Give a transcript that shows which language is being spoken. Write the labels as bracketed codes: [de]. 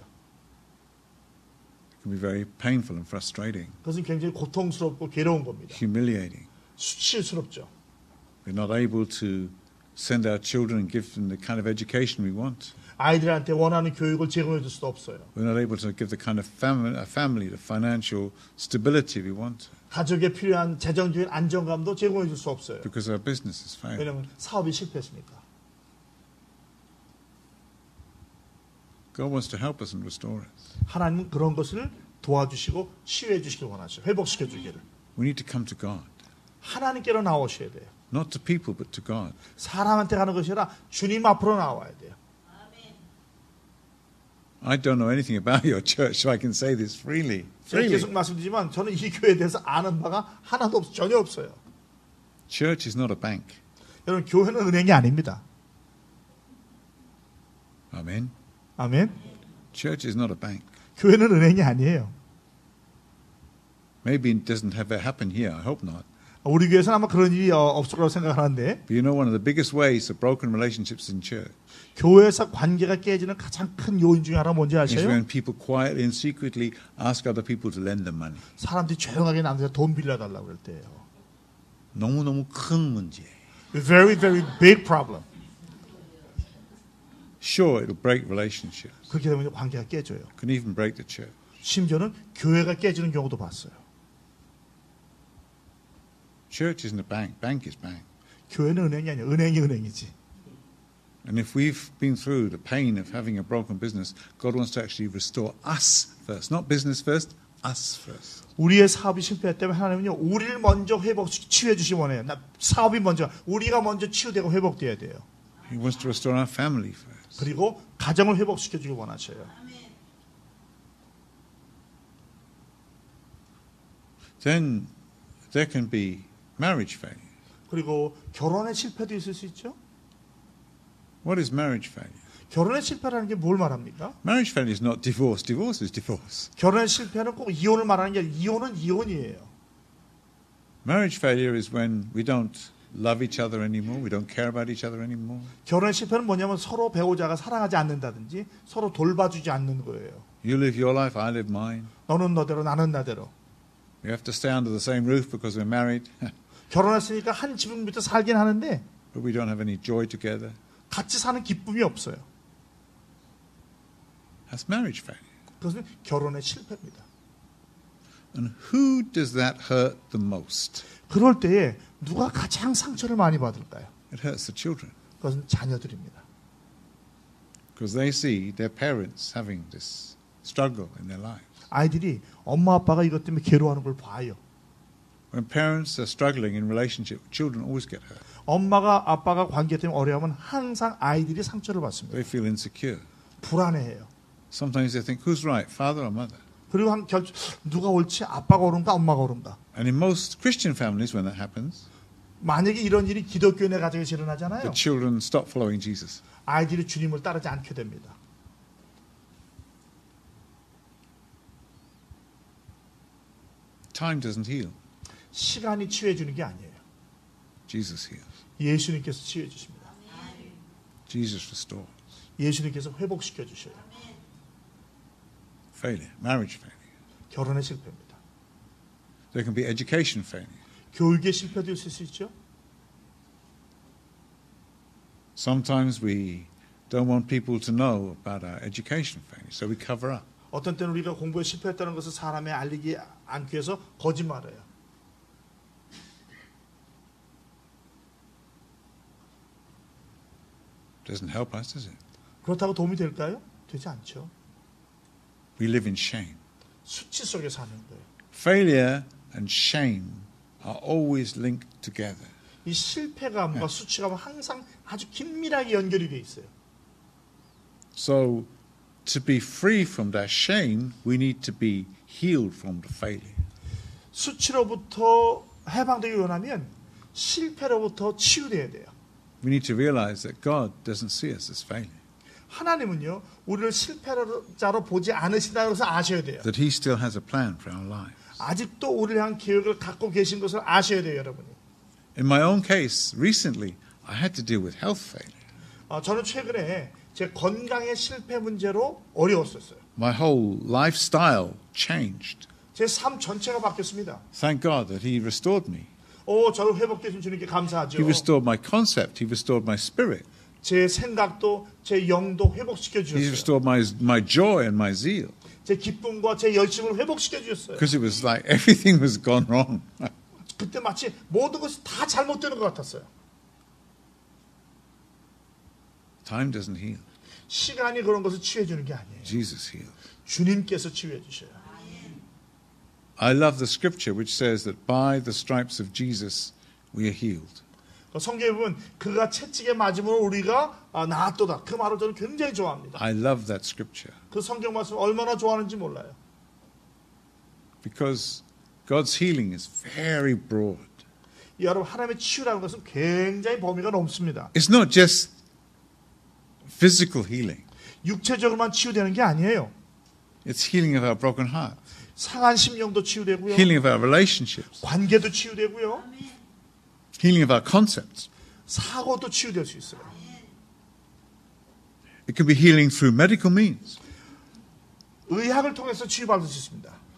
[en] It can be very painful and frustrating, [ko] 그것은 굉장히 고통스럽고 괴로운 겁니다. [en] humiliating. [ko] 수치스럽죠. [en] We're not able to send our children and give them the kind of education we want. [ko] 아이들한테 원하는 교육을 제공해 줄 수도 없어요. [en] We're not able to give the kind of family the financial stability we want [ko] 가족에 필요한 재정적인 안정감도 제공해 줄 수 없어요. [en] because our business is failing. [ko] 왜냐하면 사업이 실패했으니까. [en] God wants to help us and restore us. [ko] 하나님은 그런 것을 도와주시고 치유해 주시길 원하죠. 회복시켜 주기를. [en] We need to come to God. [ko] 하나님께로 나오셔야 돼요. [en] Not to people, but to God. [ko] 사람한테 가는 것이 아니라 주님 앞으로 나와야 돼요. [en] I don't know anything about your church, so I can say this freely. [ko] 제가 계속 말씀드리지만 저는 이 교회에 대해서 아는 바가 하나도 전혀 없어요. [en] Church is not a bank. [ko] 여러분, 교회는 은행이 아닙니다. [en] Amen. [ko] 아멘. [en] Church is not a bank. [ko] 교회는 은행이 아니에요. [en] Maybe it doesn't ever happen here. I hope not. [ko] 우리 교회에서는 아마 그런 일이 없을 거라고 생각하는데 [en] But you know one of the biggest ways of broken relationships in church [ko] 교회에서 관계가 깨지는 가장 큰 요인 중에 하나가 뭔지 [en] is [ko] 아세요? [en] when people quietly and secretly ask other people to lend them money. [ko] 사람들이 조용하게 남한테 돈 빌려달라고 그럴 때예요. 너무너무 큰 문제예요. [en] Very, very big problem. Sure, it'll break relationships. [ko] 그렇게 되면 관계가 깨져요. [en] It can even break the church. [ko] 심지어는 교회가 깨지는 경우도 봤어요. [en] Church isn't a bank. Bank is bank. [ko] 교회는 은행이 아니에요. 은행이 은행이지. [en] And if we've been through the pain of having a broken business, God wants to actually restore us first. Not business first, us first. [ko] 우리의 사업이 실패했다면 하나님은요, 우리를 먼저 치유해 주시기 원해요. 사업이 먼저, 우리가 먼저 치유되고 회복돼야 돼요. [en] He wants to restore our family first. [ko] 그리고 가정을 회복시켜 주길 원하셔요. [en] Then there can be marriage failure. [ko] 그리고 결혼의 실패도 있을 수 있죠. [en] What is marriage failure? [ko] 결혼의 실패라는 게 뭘 말합니까? [en] Marriage failure is not divorce. Divorce is divorce. [ko] 결혼의 실패는 꼭 이혼을 말하는 게 아니라 이혼은 이혼이에요. [en] Marriage failure is when we don't love each other anymore. We don't care about each other anymore. [ko] 결혼의 실패는 뭐냐면 서로 배우자가 사랑하지 않는다든지 서로 돌봐주지 않는 거예요. [en] You live your life, I live mine. [ko] 너는 너대로 나는 나대로. [en] We have to stay under the same roof because we're married, [ko] 결혼했으니까 한 지붕 밑에 살긴 하는데 [en] but we don't have any joy together. [ko] 같이 사는 기쁨이 없어요. [en] That's marriage failure. [ko] 그것은 결혼의 실패입니다. [en] And who does that hurt the most? [ko] 그럴 때에 누가 가장 상처를 많이 받을까요? [en] It hurts the children [ko] 그것은 자녀들입니다. [en] because they see their parents having this struggle in their lives. [ko] 아이들이 엄마 아빠가 이것 때문에 괴로워하는 걸 봐요. [en] When parents are struggling in relationship, children always get hurt. [ko] 엄마가 아빠가 관계 때문에 어려우면 항상 아이들이 상처를 받습니다. [en] They feel insecure. [ko] 불안해해요. [en] Sometimes they think, who's right, father or mother? [ko] 그리고 누가 옳지? 아빠가 옳은가 엄마가 옳은가? [en] And in most Christian families, when that happens, [ko] 만약에 이런 일이 기독교 내 가정에서 일어나잖아요. [en] the children stop following Jesus. [ko] 아이들이 주님을 따르지 않게 됩니다. [en] Time doesn't heal. [ko] 시간이 치유해 주는 게 아니에요. [en] Jesus heals. [ko] 예수님께서 치유해 주십니다. [en] Jesus restores. [ko] 예수님께서 회복시켜 주셔요. [en] Failure, marriage failure. [ko] 결혼의 실패입니다. [en] There can be education failure. [ko] 교육의 실패도 있을 수 있죠. [en] Sometimes we don't want people to know about our education failure, so we cover up. [ko] 어떤 때는 우리가 공부에 실패했다는 것을 사람에 알리지 않기 위해서 거짓말해요. [en] Doesn't help us, does it? [ko] 그렇다고 도움이 될까요? 되지 않죠. [en] We live in shame. [ko] 수치 속에 사는 거예요. [en] Failure and shame are always linked together. [ko] 이 실패감과 수치감은 항상 아주 긴밀하게 연결이 돼 있어요. [en] So, to be free from that shame, we need to be healed from the failure. [ko] 수치로부터 해방되기 원하면 실패로부터 치유돼야 돼요. [en] We need to realize that God doesn't see us as failure. [ko] 하나님은요, 우리를 실패자로 보지 않으신다고 해서 아셔야 돼요. [en] That He still has a plan for our lives. [ko] 아직도 우리를 향한 계획을 갖고 계신 것을 아셔야 돼요, 여러분이. [en] In my own case, recently, I had to deal with health failure. [ko] 저는 최근에 제 건강의 실패 문제로 어려웠었어요. [en] My whole lifestyle changed. [ko] 제 삶 전체가 바뀌었습니다. [en] Thank God that He restored me. [ko] 저를 회복해 주신 주님께 감사하죠. [en] He restored my concept. He restored my spirit. [ko] 제 생각도 제 영도 회복시켜 [en] He [ko] 주셨어요. [en] restored my joy and my zeal. [ko] 제 기쁨과 제 열심을 회복시켜 주셨어요. [en] Because it was like everything was gone wrong. [ko] 그때 마치 모든 것이 다 잘못되는 것 같았어요. [en] Time doesn't heal. [ko] 시간이 그런 것을 치유해 주는 게 아니에요. [en] Jesus healed. [ko] 주님께서 치유해 주셔요. [en] I love the scripture which says that by the stripes of Jesus we are healed. [ko] 성경에 보면 그가 채찍에 맞음으로 우리가 나았도다. 그 말을 저는 굉장히 좋아합니다. [en] I love that scripture [ko] 그 성경 말씀을 얼마나 좋아하는지 몰라요. [en] because God's healing is very broad. [ko] 여러분 하나님의 치유라는 것은 굉장히 범위가 넓습니다. [en] It's not just physical healing. [ko] 육체적으로만 치유되는 게 아니에요. [en] It's healing of our broken heart, [ko] 상한 심령도 치유되고요. [en] healing of our relationships, [ko] 관계도 치유되고요. [en] healing of our concepts. [ko] 사고도 치유될 수 있어요. [en] It can be healing through medical means. [ko] 의학을 통해서 치유받을 수 있습니다.